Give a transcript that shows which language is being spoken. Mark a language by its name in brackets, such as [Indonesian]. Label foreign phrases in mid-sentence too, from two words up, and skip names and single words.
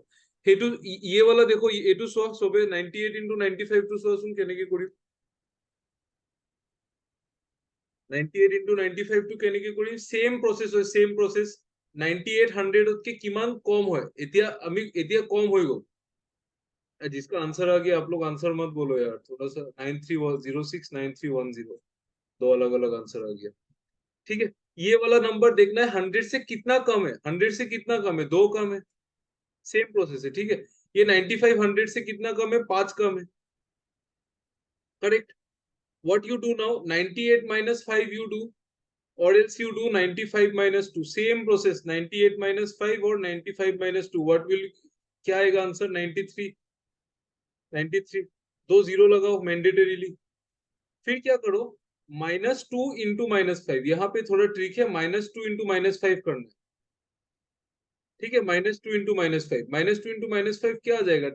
[Assamese] সেইটো ইয়ে वाला দেখো, এইটো চোৱা সবে 98 ইনটু 95 টো চোৱাচোন কেনেকে কৰিম। 98 ইনটু 95 টো কেনেকে কৰিম? [English] same process [Assamese] হয়, [English] same process. [Assamese] 98 100 কে কিমান কম হয়, এতিয়া কম হৈ গ'ল। [Hindi] जिसका आंसर आ गया, आप लोग आंसर मत बोलो यार, थोड़ा सा 9306 9310, दो अलग अलग आंसर आ गया। ठीक है, ये वाला नंबर देखना है 100 से कितना कम है, 100 से कितना कम है, 2 कम है, [English] same process [Hindi] है। ठीक है, ये 95 100 से कितना कम है, 5 कम है, करेक्ट। [English] what you do now, 98 minus 5 you do, or else you do 95 minus 2, same process, 98 minus 5 or 95 minus 2, what will, [Hindi] क्या आएगा आंसर? 93। 93, दो जीरो लगाओ मैंडेटरीली। फिर क्या करो, -2 इंटू -5, यहाँ पे थोड़ा ट्रिक है, -2 इंटू -5 करना है। ठीक है, -2 इंटू -5, -2 इंटू -5 क्या आ जाएगा?